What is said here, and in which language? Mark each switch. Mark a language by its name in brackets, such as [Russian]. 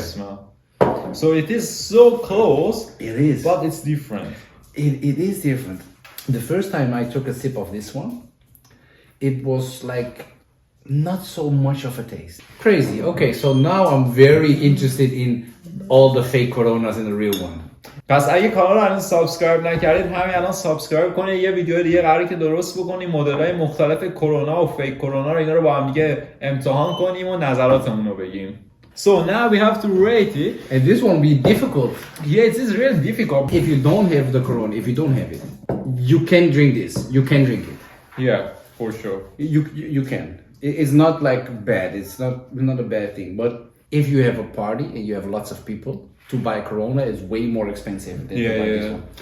[English] the smell. So it is so close, It is. but it's different. It is different. The first time I took a sip of this one, it was like not so much of a taste. Crazy. Okay, so now I'm very interested in all the fake Coronas and the real one. [Persian] پس اگه کانال رو الان سابسکرایب نکردید همین الان سابسکرایب کنید. یه ویدیو دیگه قراره که درست بکنیم، مدل‌های مختلف کرونا و فیک کرونا رو اینا رو با هم دیگه امتحان کنیم و نظراتمون رو بگیم. [English] So now we have to rate it. And this one will be difficult. Yeah, it is really difficult. If you don't have the Corona, if you don't have it, you can drink this. You can drink it. Yeah, for sure. You can. It's not like bad. It's not a bad thing. But if you have a party and you have lots of people, to buy Corona is way more expensive than to buy this one.